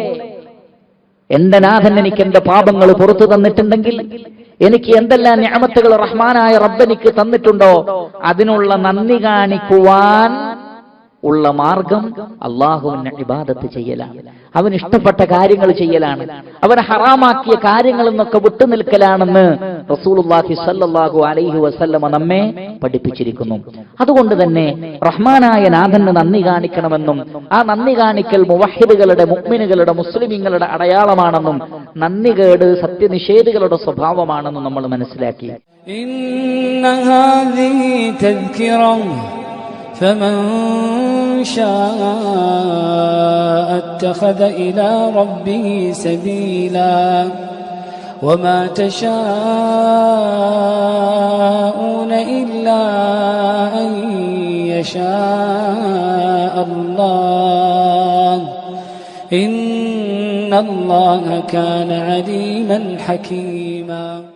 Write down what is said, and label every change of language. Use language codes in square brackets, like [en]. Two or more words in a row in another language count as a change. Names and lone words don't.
[ml] എന്റെ നാഥൻ എനിക്ക് എന്റെ പാപങ്ങൾ പുറത്തു തന്നിട്ടുണ്ടെങ്കിൽ, എനിക്ക് എന്തെല്ലാം നിഅമത്തുകൾ റഹ്മാനായ റബ്ബ് എനിക്ക് തന്നിട്ടുണ്ടോ, അതിനുള്ള നന്ദി കാണിക്കുവാൻ ഉള്ള മാർഗം അല്ലാഹുവിനെ ഇബാദത്ത് ചെയ്യലാണ്, അവന് ഇഷ്ടപ്പെട്ട കാര്യങ്ങൾ ചെയ്യലാണ്, അവൻ ഹറാമാക്കിയ കാര്യങ്ങളിൽ നിന്നൊക്കെ വിട്ടുനിൽക്കലാണെന്ന് [ar] رسول الله صلى الله عليه وسلم [ml] നമ്മെ പഠിപ്പിച്ചിരിക്കുന്നു. അതുകൊണ്ട് തന്നെ റഹ്മാനായ നാഥന് നന്ദി കാണിക്കണമെന്നും, ആ നന്ദി കാണിക്കൽ മുവഹിദുകളുടെ, മുഅ്മിനുകളുടെ, മുസ്ലിമീങ്ങളുടെ അടയാളമാണെന്നും, നന്ദികേട് സത്യനിഷേധികളുടെ സ്വഭാവമാണെന്നും നമ്മൾ മനസ്സിലാക്കി. [ar] فمن شاء اتخذ إلى ربه سبيلا وما تشاءون إلا أن يشاء الله إن الله كان عليما حكيما.